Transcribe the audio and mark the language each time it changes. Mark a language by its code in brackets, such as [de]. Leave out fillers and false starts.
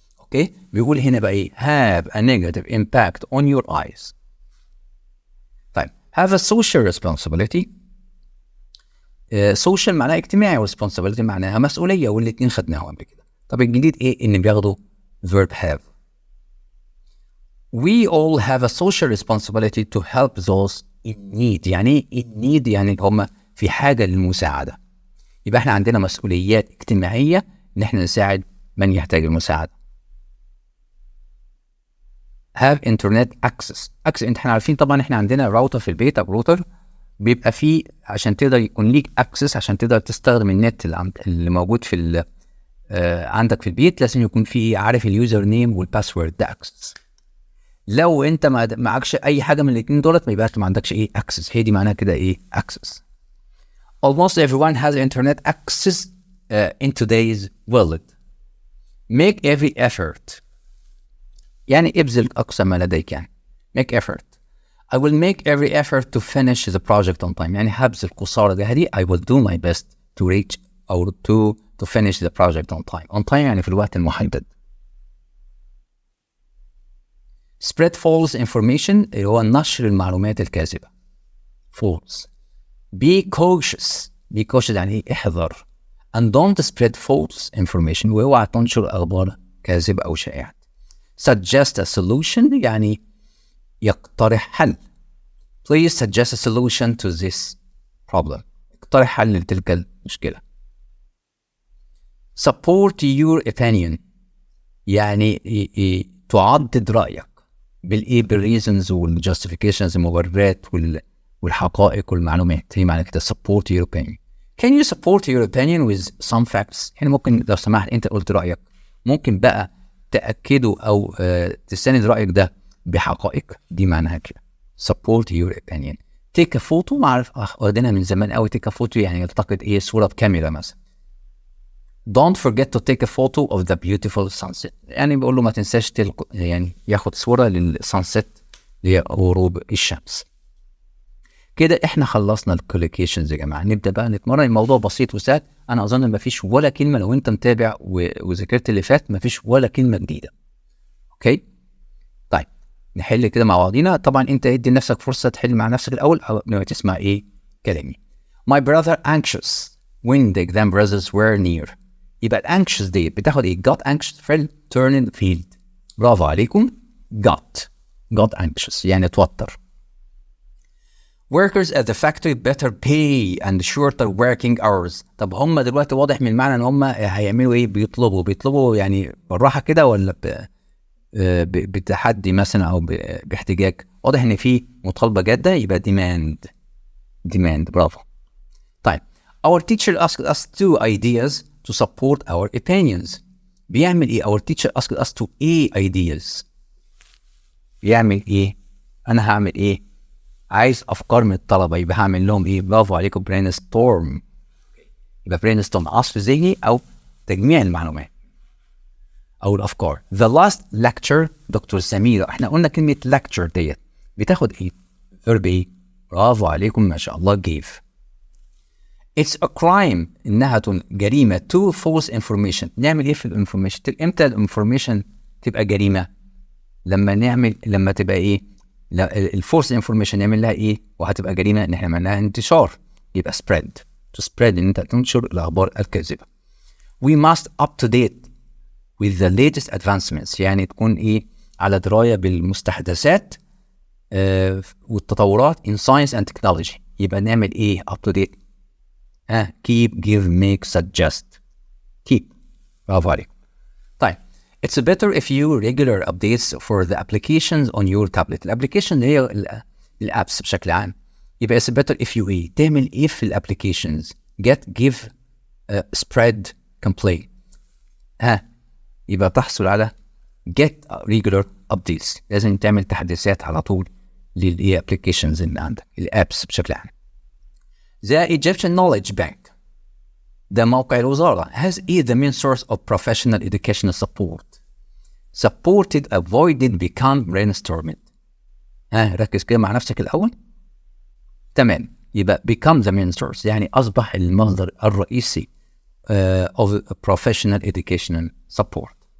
[ar] اوكي، بيقول هنا بقى ايه؟ [en] have a negative impact on your eyes. طيب have a social responsibility. [ar] social معناها اجتماعي، responsibility معناها مسؤوليه، والاثنين خدناهم قبل كده. طب الجديد ايه؟ ان بياخدوا verb have. [en] We all have a social responsibility to help those in need. [ar] يعني ايه in need؟ يعني هم في حاجه للمساعده. يبقى احنا عندنا مسؤوليات اجتماعيه ان احنا نساعد من يحتاج المساعده. [en] have internet access. [ar] احنا عارفين طبعا، احنا عندنا راوتر في البيت او روتر بيبقى فيه عشان تقدر يكون ليك access، عشان تقدر تستخدم النت اللي موجود في عندك في البيت، لازم يكون فيه عارف اليوزر نيم والباسورد، ده access. لو انت ما معكش اي حاجه من الاثنين دولت، ما يبقاش ما عندكش ايه access. هي دي معناها كده ايه access. [en] Almost everyone has internet access in today's world. Make every effort. [ar] يعني ابذل أقصى ما لديك، يعني [en] make effort. I will make every effort to finish the project on time. [ar] يعني هبذل قصارى جهدي. [en] I will do my best to reach or to finish the project on time. On time [ar] يعني في الوقت المحدد. [en] Spread false information [ar] اللي هو نشر المعلومات الكاذبة. False. [en] Be cautious. Be cautious [ar] يعني احذر. [en] And don't spread false information. [ar] واوعى تنشر أخبار كاذبة أو شائعة. [en] Suggest a solution [ar] يعني يقترح حل. [en] Please suggest a solution to this problem. [ar] اقترح حل لتلك المشكلة. [en] Support your opinion [ar] يعني تعضد رأيك بالreasons والjustifications، المبررات والحقائق والمعلومات. هي معنى كده support your opinion. [en] Can you support your opinion with some facts؟ [ar] يعني ممكن لو سمحت انت قلت رأيك، ممكن بقى تأكده أو تستند رأيك ده بحقائق. دي معناها كده [en] support your opinion. take a photo، [ar] ما أعرف واخدينها من زمان قوي. take a photo يعني يلتقط ايه؟ صورة بكاميرا مثلا. [en] don't forget to take a photo of the beautiful sunset. [ar] يعني بيقول له ما تنساش يعني ياخد صورة للسانسيت اللي هي غروب الشمس. كده احنا خلصنا الكوليكيشنز يا جماعه. نبدا بقى نتمرن. الموضوع بسيط وسهل. انا اظن ما فيش ولا كلمه، لو انت متابع وذاكرت اللي فات، ما فيش ولا كلمه جديده. اوكي طيب نحل كده مع بعضينا. طبعا انت ادي لنفسك فرصه تحل مع نفسك الاول قبل ما تسمع ايه كلامي. [en] My brother anxious when the exam results were near. [ar] يبقى anxious دي بتاخد ايه؟ [en] got anxious [ar] في turn field. برافو عليكم. [en] got anxious [ar] يعني توتر. [en] Workers at the factory better pay and shorter working hours. [ar] طب هم دلوقتي واضح من المعنى ان هم هيعملوا ايه؟ بيطلبوا يعني بالراحه كده، ولا بتحدي مثلا او باحتجاج؟ واضح ان في مطالبه جاده، يبقى demand. برافو. [en] طيب our teacher asked us 2 ideas to support our opinions. [ar] بيعمل ايه؟ [en] our teacher asked us to ideas. [ar] بيعمل ايه؟ انا هعمل ايه؟ عايز افكار من الطلبه، يبقى هعمل لهم ايه؟ برافو عليكم brainstorm. يبقى brainstorm عصف ذهني او تجميع المعلومات او الافكار. [en] the last lecture doctor سميرة. [ar] احنا قلنا كلمه lecture ديت بتاخد ايه؟ verb ايه؟ برافو عليكم ما شاء الله gave. [en] it's a crime [ar] انها جريمه [en] to false information. [ar] نعمل ايه في الانفورميشن؟ امتى الانفورميشن تبقى جريمه؟ لما تبقى ايه؟ الفورس انفورميشن نعمل لها ايه وهتبقى جريمه؟ ان احنا عملناها انتشار، يبقى spread. [en] to spread [ar] ان انت تنشر الاخبار الكاذبه. [en] we must up to date with the latest advancements. [ar] يعني تكون ايه؟ على درايه بالمستحدثات والتطورات [en] in science and technology. [ar] يبقى نعمل ايه [en] up to date؟ keep, give, make, suggest. keep. [ar] برافو عليك. [en] طيب it's better if you regular updates for the applications on your tablet. [ar] الابلكيشن هي الابس بشكل عام. [en] يبقى it's better if you ايه؟ [ar] تعمل ايه في الابلكيشنز؟ [en] get, give, spread, complain. [ar] يبقى تحصل على [en] get regular updates. [ar] لازم تعمل تحديثات على طول للايه applications اللي عندك، الابس بشكل عام. [en] The Egyptian Knowledge Bank [ar] ده موقع الوزارة [en] has the main source of professional educational support. supported avoided become brainstorming. [ar] ركز كده مع نفسك الأول. تمام، يبقى [en] become the main source [ar] يعني أصبح المصدر الرئيسي [en] of professional educational support.